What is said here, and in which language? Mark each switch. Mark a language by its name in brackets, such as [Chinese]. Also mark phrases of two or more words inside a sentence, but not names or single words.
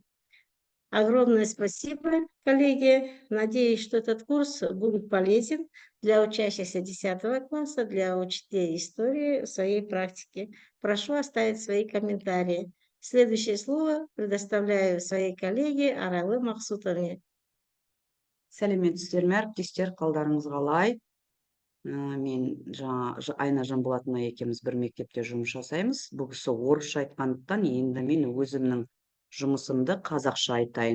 [Russian] Огромное спасибо, коллеги. Надеюсь, что этот курс будет полезен для учащихся 10 класса, для учителей истории в своей практике. Прошу оставить свои комментарии. Следующее слово предоставляю своей коллеге Аралы Мақсутовне. [Kazakh] Сәлеметсіздер ме әріптестер, қалдарыңыз қалай? Мен жаңа Айна Жанболатовна екеуміз бір мектепте жұмыс жасаймыз. Бұл кісі орысша айтқандықтан енді мен өзімнің жұмысымды қазақша айтайын.